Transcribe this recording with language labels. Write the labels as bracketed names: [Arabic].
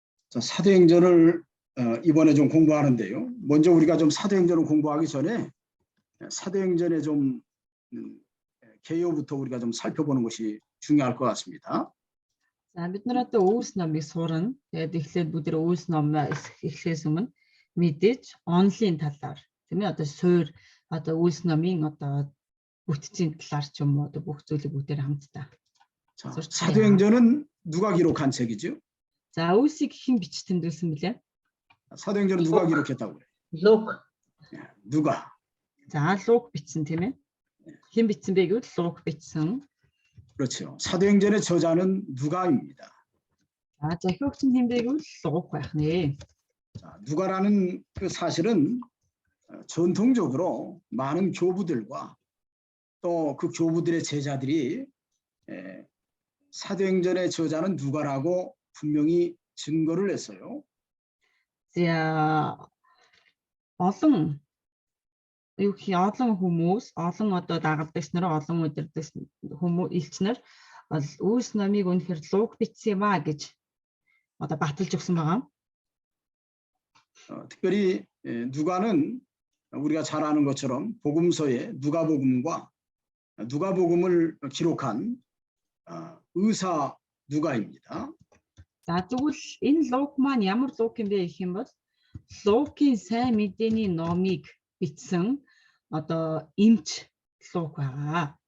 [Korean] 자, 사도행전을 이번에 좀 공부하는데요. 먼저 우리가 좀 사도행전을 공부하기 전에 사도행전의 좀 개요부터 우리가 좀 살펴보는 것이 중요할 것 같습니다. [Mongolian] За бид нар одоо Үйлс номыг сурна. Тэгээд эхлээд бүгд Үйлс номоо эхлэхээс өмнө мэдээж онлайн талаар тийм ээ одоо суур одоо Үйлс номын одоо бүтцийн талаар ч юм уу одоо бүх зүйлийг бүгдээр хамтдаа. [Korean] 자, 사도행전은 누가 기록한 책이죠? [Mongolian] За Үйлсийг хэн бичиж тэмдэглэсэн бэлээ? [Korean] 사도행전은 누가 기록했다고 그래요? [Mongolian] Лук. [Korean] 누가? [Mongolian] За Лук бичсэн тийм ээ. Хэн бичсэн бэ гэвэл Лук бичсэн. [Korean] 그렇죠. 사도행전의 저자는 누가입니다. [Mongolian] За захиогч нь хэмдэг бол Лук байх нэ. [Korean] 자, 누가라는 그 사실은 전통적으로 많은 교부들과 또 그 교부들의 제자들이 사도행전의 저자는 누가라고 분명히 증거를 냈어요. [Mongolian] За олон юу гэх юм олон хүмүүс, олон одоо дагалдагч нар, олон удирдагч хүмүүс элчнэр Үйлс номыг үнэхээр Лук бичсэн юм а гэж одоо баталж өгсөн байгаа. [Korean] 특별히 누가는 우리가 잘 아는 것처럼 복음서에 누가복음과 누가복음을 기록한 의사 누가입니다. [Mongolian] За тэгвэл энэ Лук маань ямар Лук юм бэ гэх юм бол Лукийн сайн мэдээний номыг бичсэн одоо эмч Лук байгаа.